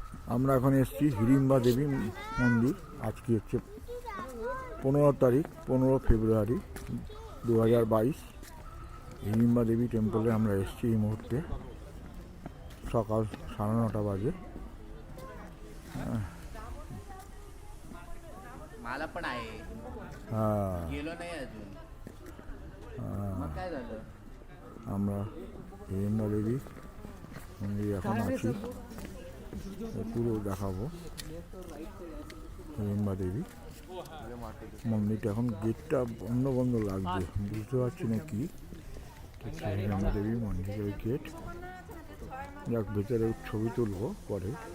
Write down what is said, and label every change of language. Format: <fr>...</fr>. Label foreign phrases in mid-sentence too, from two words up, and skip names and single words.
<bn>আমরা এখন এসেছি হিড়িম্বা দেবী মন্দির। আজকে হচ্ছে 15 তারিখ, 15 ফেব্রুয়ারি 2022। হিড়িম্বা দেবী টেম্পলে আমরা এসেছি এই মুহূর্তে। সকাল 9:30 बाजे।</bn> <mr>मला पण आहे, गेलो नाही अजून। मग काय झालं?</mr> <bn>আমরা হিড়িম্বা দেবী মন্দিরে এখন আছি, পুরো দেখাবো। হিড়িম্বা দেবী মন্দিরটা এখন গেটটা বন্ধ বন্ধ লাগছে, বুঝতে পারছি না কি। হিড়িম্বা দেবী মন্দিরের গেট। যাক, ভেতরে ছবি তুলবো পরে।</bn>